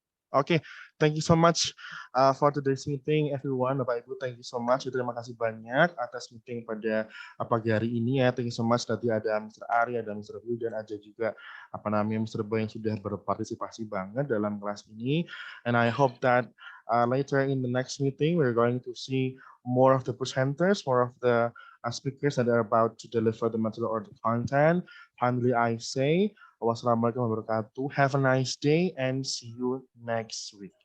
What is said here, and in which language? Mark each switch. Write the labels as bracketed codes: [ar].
[en] Okay, thank you so much for today's meeting, everyone. Bapak Ibu, thank you so much. [id] Terima kasih banyak atas meeting pada pagi hari ini ya. [en] Thank you so much. [id] Tadi ada Mr. Ari, ada Mr. Wildan, ada juga Mr. Boy yang sudah berpartisipasi banget dalam kelas ini. [en] And I hope that later in the next meeting, we're going to see more of the presenters, more of the speakers that are about to deliver the material or the content. Finally, I say, [ar] wassalamualaikum warahmatullahi wabarakatuh. [en] Have a nice day and see you next week.